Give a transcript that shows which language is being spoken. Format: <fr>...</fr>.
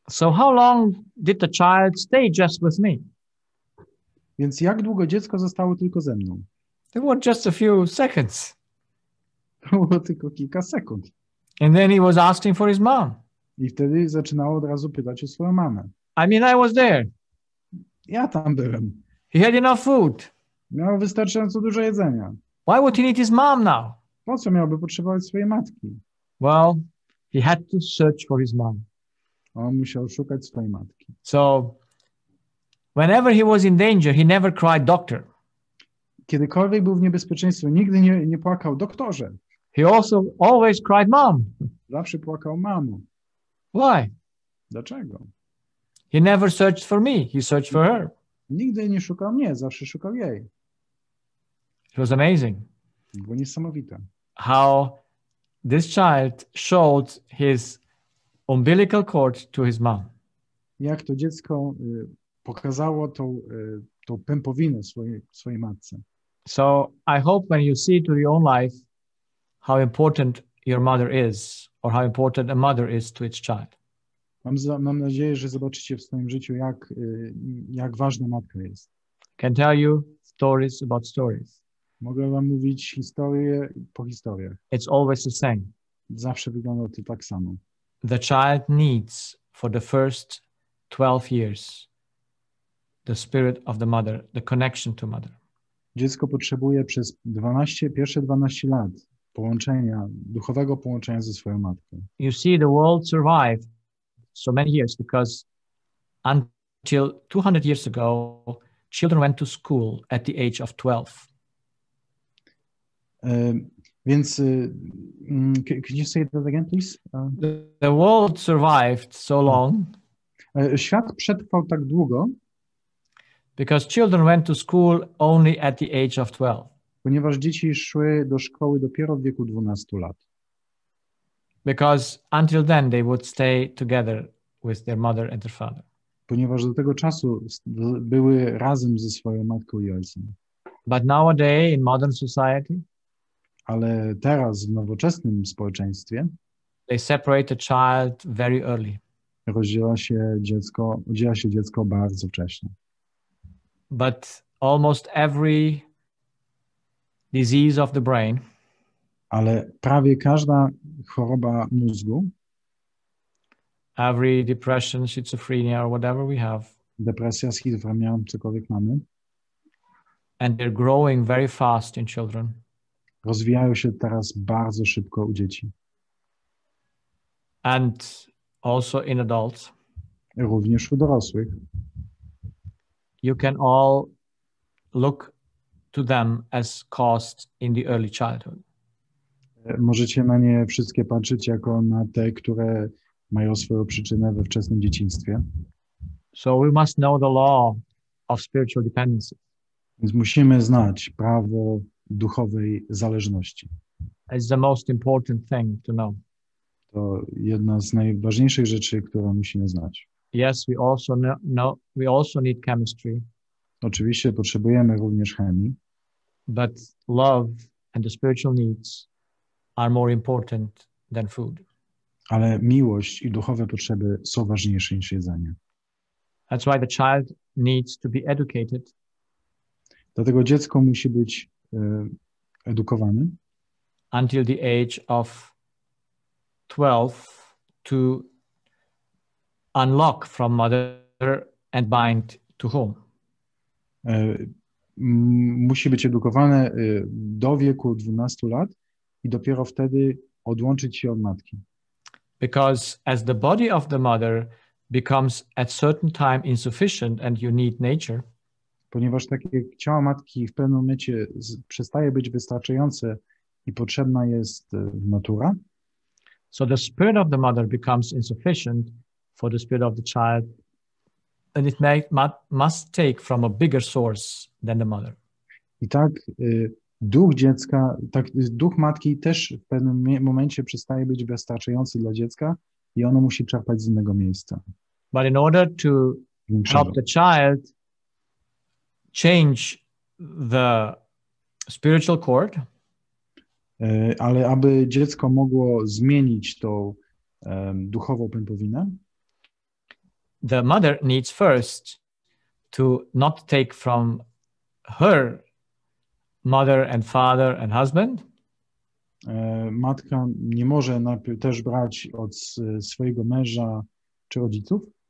<en>So how long did the child stay just with me?</en> <pl>Więc jak długo dziecko zostało tylko ze mną?</pl> <en>It was just a few seconds.</en> <pl>Było tylko kilka sekund.</pl> <en>And then he was asking for his mom.</en> <pl>I wtedy zaczynało od razu pytać o swoją mamę.</pl> <en>I mean, I was there.</en> <pl>Ja tam byłem.</pl> <en>He had enough food.</en> <pl>Miał wystarczająco dużo jedzenia.</pl> <en>Why would he need his mom now?</en> <pl>Po co miałby potrzebować swojej matki?</pl> <en>Well, he had to search for his mom.</en> <pl>On musiał szukać swojej matki.</pl> <en>So whenever he was in danger, he never cried doctor.</en> <pl>Kiedykolwiek był w niebezpieczeństwie, nigdy nie płakał doktorze.</pl> <en>He also always cried mom.</en> <pl>Zawsze płakał mamo.</pl> <en>Why?</en> <pl>Dlaczego?</pl> <en>He never searched for me. He searched for her.</en> <pl>Nigdy nie szukał mnie, zawsze szukał jej.</pl> <en>It was amazing.</en> <pl>Było niesamowite.</pl> <en>How this child showed his umbilical cord to his mom.</en> <pl>Jak to dziecko pokazało tą pępowinę swojej matce.</pl> <en>So I hope when you see to your own life how important your mother is, or how important a mother is to its child.</en> <pl>Mam nadzieję, że zobaczycie w swoim życiu, jak ważna matka jest.</pl> <en>Can tell you stories about stories.</en> <pl>Mogę wam mówić historię po historiach.</pl> <en>It's always the same.</en> <pl>Zawsze wygląda to tak samo.</pl> <en>The child needs for the first 12 years the spirit of the mother, the connection to mother.</en> <pl>Dziecko potrzebuje przez pierwsze 12 lat duchowego połączenia ze swoją matką.</pl> <en>You see, the world survived so many years because until 200 years ago, children went to school at the age of 12. Więc, could you say that again, please? The world survived so long</en> <pl>Świat przetrwał tak długo,</pl> <en>because children went to school only at the age of 12.</en> <pl>Ponieważ dzieci szły do szkoły dopiero w wieku 12 lat.</pl> <en>Because until then they would stay together with their mother and their father.</en> <pl>Ponieważ do tego czasu były razem ze swoją matką i ojcem.</pl> <en>But nowadays in modern society,</en> <pl>ale teraz w nowoczesnym społeczeństwie</pl> <en>they separate the child very early.</en> <pl>Oddziela się dziecko bardzo wcześnie.</pl> <en>But almost every disease of the brain,</en> <pl>ale prawie każda choroba mózgu,</pl> <en>every depression, schizophrenia or whatever we have,</en> <pl>depresja, schizofrenia, cokolwiek mamy,</pl> <en>and they're growing very fast in children.</en> <pl>Rozwijają się teraz bardzo szybko u dzieci.</pl> <en>And also in adults.</en> <pl>Również u dorosłych.</pl> <en>You can all look to them as caused in the early childhood.</en> <pl>Możecie na nie wszystkie patrzeć jako na te, które mają swoją przyczynę we wczesnym dzieciństwie.</pl> <en>So we must know the law of spiritual dependency.</en> <pl>Więc musimy znać prawo duchowej zależności.</pl> <en>It's the most important thing to know.</en> <pl>To jedna z najważniejszych rzeczy, którą musimy znać.</pl> <en>Yes, we also need chemistry,</en> <pl>Oczywiście potrzebujemy również chemii,</pl> <en>but love and the spiritual needs are more important than food.</en> <pl>ale miłość i duchowe potrzeby są ważniejsze niż jedzenie.</pl> <en>That's why the child needs to be educated</en> <pl>Dlatego dziecko musi być edukowane</pl> <en>until the age of 12 to unlock from mother and bind to home.</en> <pl>Musi być edukowane do wieku 12 lat i dopiero wtedy odłączyć się od matki.</pl> <en>Because as the body of the mother becomes at certain time insufficient and you need nature,</en> <pl>Ponieważ tak jak ciało matki w pewnym momencie przestaje być wystarczające i potrzebna jest natura,</pl> <en>so the spirit of the mother becomes insufficient for the spirit of the child, and it must take from a bigger source than the mother.</en> <pl>i tak duch dziecka, duch matki też w pewnym momencie przestaje być wystarczający dla dziecka i ono musi czerpać z innego miejsca.</pl> <en>But in order to</en> <pl>Większego.</pl> <en>help the child change the spiritual cord,</en> <pl>Ale aby dziecko mogło zmienić tą duchową pępowinę,</pl> <en>the mother needs first to not take from her mother and father and husband,</en> <pl>matka nie może najpierw też brać od swojego męża czy rodziców,</pl>